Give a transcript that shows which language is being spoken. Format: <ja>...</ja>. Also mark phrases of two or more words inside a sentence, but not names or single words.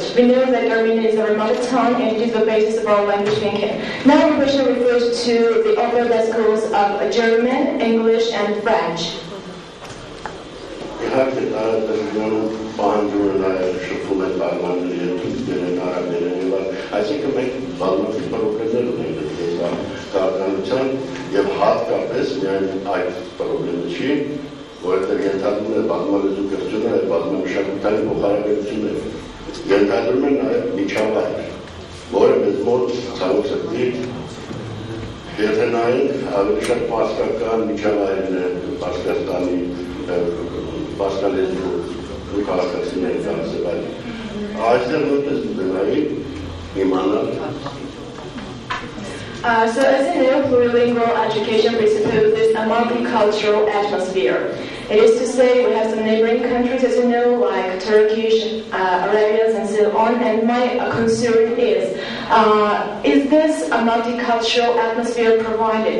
<en>We know that Armenian is our mother tongue and it is the basis of our language thinking. Now the question refers to the offer by schools of German, English and French. I think it makes</en> <hy>եւ հատկապես միայն այդ խնդիրը չի, որովհետեւ ենթադրում է բազմալեզու կրթությունը եւ բազմամշակութային փոխհարաբերություններ։ Ենթադրում է նաեւ միջավայր, որը մեզ մոտ ցավոք սրտի եթե նայենք ավելի շատ պարսկական միջավայրն է Պարսկաստանի պարսկալեզու քաղաքացիների կազմել։ Այստեղ նույնպես ունենայի իմանալ</hy> <en>So as you know, plurilingual education presupposes a multicultural atmosphere. It is to say we have some neighboring countries, as you know, like Turkish, Arabians and so on, and my concern is this a multicultural atmosphere provided?</en>